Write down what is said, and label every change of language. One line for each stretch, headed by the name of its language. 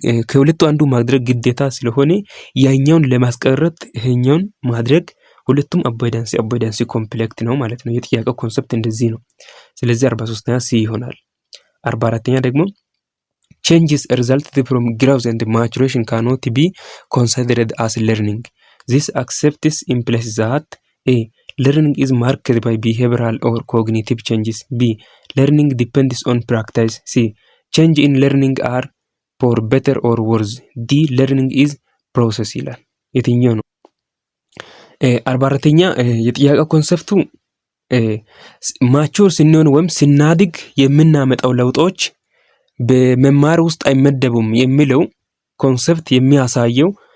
Amharic: ከሁለቱ አንዱ ማድረግ ግዴታ ስለሆነ ያኛውን ለማስቀረት ይሄኛውን ማድረግ ሁለቱም አቮይዳንሲ ኮምፕሌክት ነው ማለት ነው። የጥያቄው ኮንሰፕት እንደዚህ ነው። ስለዚህ 43ኛ ሲ ይሆናል። 44ኛ ደግሞ
English: changes resulted from growth and maturation cannot be considered as learning. This acceptance implies that A. Learning is marked by behavioral or cognitive changes. B. Learning depends on practice. C. Change in learning are for better or worse. D. Learning is process
Amharic: ይላል። የትኛው ነው? 44ኛ የጥያቄው ኮንሰፕቱ ማቹር ስንሆን ወይም ስናድግ የምናመጣው ለውጦች በመማር ውስጥ አይመደቡም የሚለው ኮንሰፕት የሚያሳየው